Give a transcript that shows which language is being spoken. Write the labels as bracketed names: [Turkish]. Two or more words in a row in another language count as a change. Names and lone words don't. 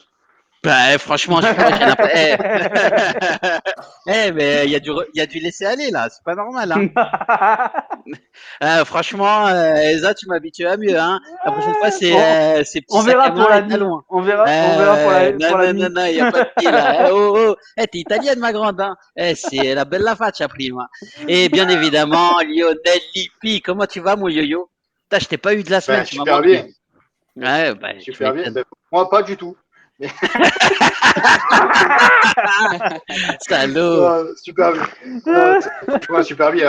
[French] Bah, franchement, j'ai l'impression. Mais il y a du laisser aller là, c'est pas normal, hein. Franchement, Eza, tu m'habitues à mieux, hein. La prochaine fois, c'est petit on sac verra à pour main la et nuit. talons. On verra pour la nuit. Non, y a pas de pied là. Oh. T'es italienne, ma grande, hein. [Italian] C'est la bella faccia prima. [French] Et bien évidemment, Lionel Lippi, comment tu vas, mon yo-yo? Putain, je t'ai pas eu de la semaine, tu m'as manqué. Bien. Ouais, super bien. Moi, pas du tout. Mais... Salaud. Super bien. Super bien.